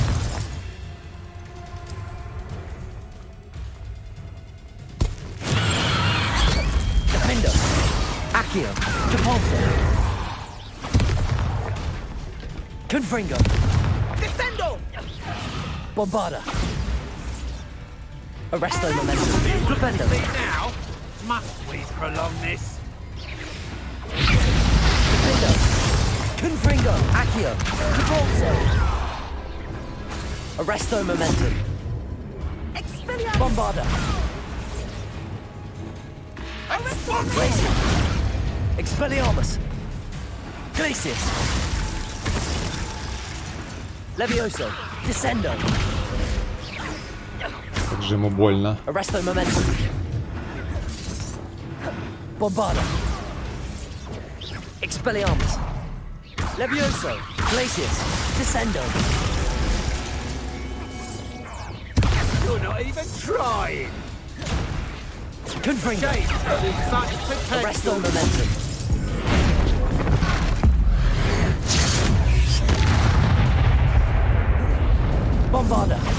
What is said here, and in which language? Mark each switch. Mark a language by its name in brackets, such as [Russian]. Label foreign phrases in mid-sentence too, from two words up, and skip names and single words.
[Latin] Defender. Accio. Depulso. Confringo. Descendo. Bombarda. Arresto momentum. Flipendo. [English] Now, Must we prolong this? [Latin] Confringo, Accio, Controlso. Arresto Momentum. Expelliarmus! Bombarda. Glacius. Expelliarmus. Glacius. Levioso. Descendo. [Russian] Как же ему больно. [Latin] Arresto Momentum. Bombarda. Expelliarmus. Levioso. Glacius. Descendo. [English] You're not even trying! [Latin] Confringo. [English] Such potential! [Latin] Arresto Momentum. Bombarda.